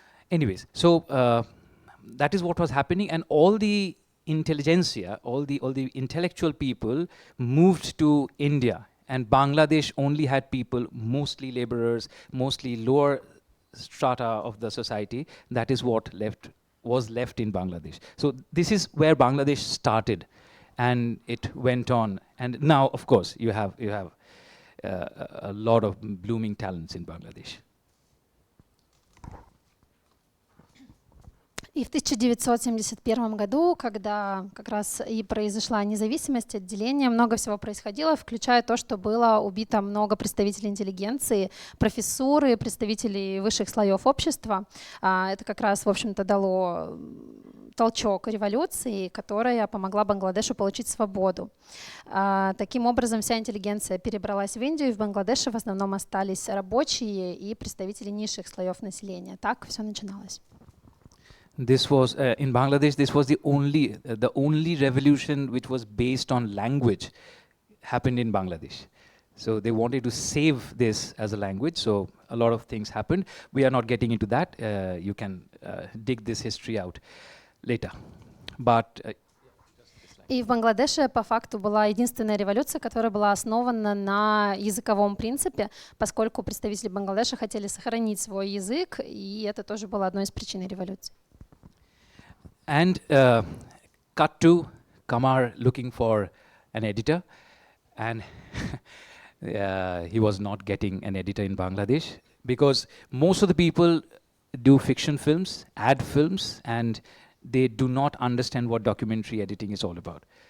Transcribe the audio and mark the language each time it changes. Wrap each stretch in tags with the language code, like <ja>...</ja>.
<en>Anyways, so that is what was happening, and all the intelligentsia, all the intellectual people moved to India, and Bangladesh only had people, mostly laborers, mostly lower strata of the society. That is what was left in Bangladesh. So this is where Bangladesh started, and it went on. And now, of course, you have a lot of blooming talents in Bangladesh.</en> <ru>И в 1971 году, когда как раз и произошла независимость, отделение, много всего происходило, включая то, что было убито много представителей интеллигенции, профессуры, представителей высших слоев общества. Это как раз, в общем-то, дало толчок революции, которая помогла Бангладешу получить свободу. Таким образом, вся интеллигенция перебралась в Индию, и в Бангладеше в основном остались рабочие и представители низших слоев населения. Так все начиналось.</ru> <en>This was in Bangladesh. This was the only revolution which was based on language happened in Bangladesh. So they wanted to save this as a language. So a lot of things happened. We are not getting into that. You can dig this history out later. But</en> <ru>и в Бангладеше по факту была единственная революция, которая была основана на языковом принципе, поскольку представители Бангладеша хотели сохранить свой язык, и это тоже было одной из причин революции.</ru> <en>And cut to Kamar looking for an editor, and he was not getting an editor in Bangladesh because most of the people do fiction films, ad films, and they do not understand what documentary editing is all about.</en>